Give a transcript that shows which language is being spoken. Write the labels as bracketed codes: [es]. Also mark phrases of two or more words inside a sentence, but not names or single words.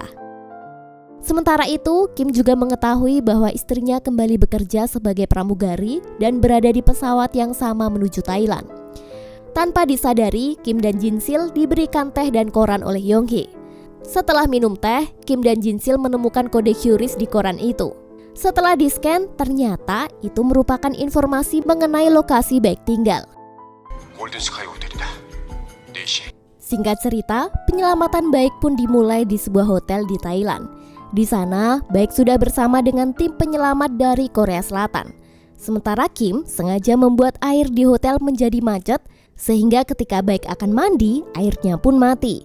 [id] Sementara itu, Kim juga mengetahui bahwa istrinya kembali bekerja sebagai pramugari dan berada di pesawat yang sama menuju Thailand. Tanpa disadari, Kim dan Jin-sil diberikan teh dan koran oleh Yong-hye. Setelah minum teh, Kim dan Jin-sil menemukan kode QRIS di koran itu. Setelah di-scan, ternyata itu merupakan informasi mengenai lokasi Baek tinggal. [ko] 골든스카이 호텔이다. 4시에. [id] Singkat cerita, penyelamatan Baek pun dimulai di sebuah hotel di Thailand. Di sana, Baek sudah bersama dengan tim penyelamat dari Korea Selatan. Sementara Kim sengaja membuat air di hotel menjadi macet, sehingga ketika Baek akan mandi, airnya pun mati.